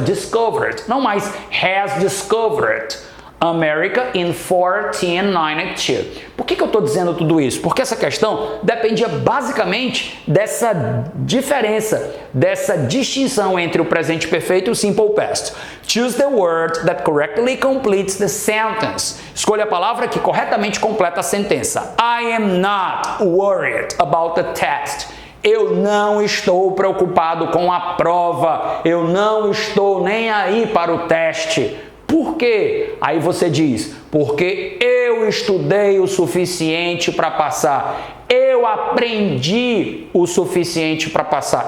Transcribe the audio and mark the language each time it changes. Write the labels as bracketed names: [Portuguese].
[English] Discovered, [Portuguese] não mais [English] has discovered America in 1492. [Portuguese] Por que eu estou dizendo tudo isso? Porque essa questão dependia basicamente dessa diferença, dessa distinção entre o presente perfeito e o simple past. [English] Choose the word that correctly completes the sentence. [Portuguese] Escolha a palavra que corretamente completa a sentença. [English] I am not worried about the test. [Portuguese] Eu não estou preocupado com a prova. Eu não estou nem aí para o teste. Por quê? Aí você diz, porque eu estudei o suficiente para passar. Eu aprendi o suficiente para passar.